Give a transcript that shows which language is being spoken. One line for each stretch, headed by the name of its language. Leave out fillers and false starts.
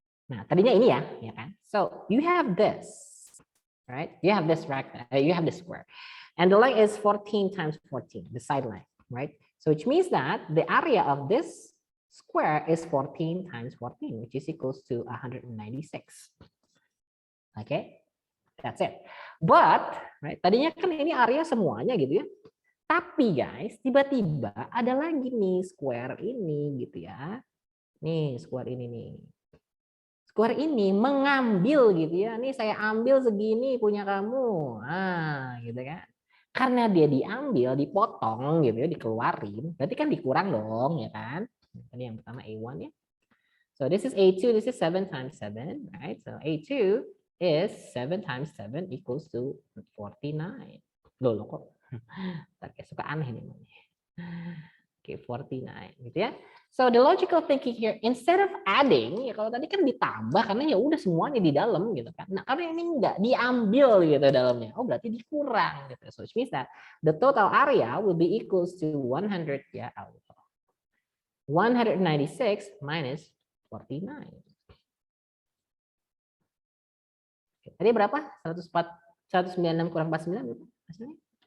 Indonesian: Nah, tadinya ini ya kan?
English: So you have this, right? You have this rectangle. You have this square, and the length is 14 times 14, the side length, right? So which means that the area of this square is 14 times 14, which is equals to 196. Okay, that's it. But, right?
Indonesian: Tadinya kan ini area semuanya gitu ya. Tapi guys, tiba-tiba ada lagi nih square ini gitu ya. Nih square ini nih. Square ini mengambil gitu ya. Nih saya ambil segini punya kamu. Ah, gitu kan. Karena dia diambil, dipotong gitu ya, dikeluarin. Berarti kan dikurang dong ya kan. Ini yang pertama A1 ya.
English: So this is A2, this is 7 times 7, right? So A2 is 7 times 7 equals to 49.
Indonesian: Loh kok. Kayak suka aneh nih. Oke, 49 gitu ya.
English: So the logical thinking here, instead of adding,
Indonesian: ya kalau tadi kan ditambah karena ya udah semuanya di dalam gitu kan. Nah, karena ini enggak diambil gitu dalamnya. Oh, berarti dikurang gitu.
English: So which means that the total area will be equals to 100 ya. 196 minus 49.
Indonesian: Oke, tadi berapa? 196 kurang 49 berapa? Hasilnya?